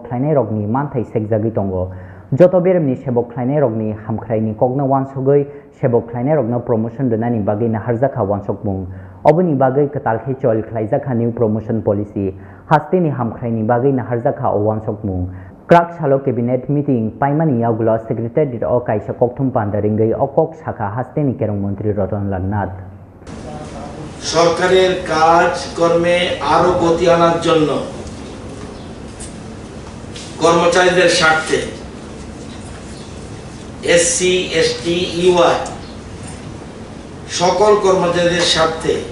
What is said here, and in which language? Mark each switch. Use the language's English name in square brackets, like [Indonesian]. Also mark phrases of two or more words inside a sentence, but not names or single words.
[Kok Borok] खालायनाय रगनि मानथाय सेकजागि दंगो जत बेरमनि सेबक खालायनाय रगनि हामख्रायनि कगनो वानसगै सेबक खालायनाय रगनो प्रमोशन दोनानि बागिना हारजाखा वासक मुं अबनि बागै कतालखे चल खालायजाखा [English] new promotion policy [Kok Borok] हास्तेनि हामख्रायनि बागिना हारजाखा अ वासक मुं क्राक सालो [English] cabinet meeting [Kok Borok] पाइमानी यागुला सेक्रेटारिएट अ काइसा कक्तुम पान्दारिंगै अ कक साखा हास्तेनि केरं मंत्री रतन लाल नाथ [Bangla] সরকারের কাজকর্মে আরো গতি আনার জন্য কর্মচারীদের স্বার্থে এসসি, এসটি, ইউআই সকল কর্মচারীদের স্বার্থে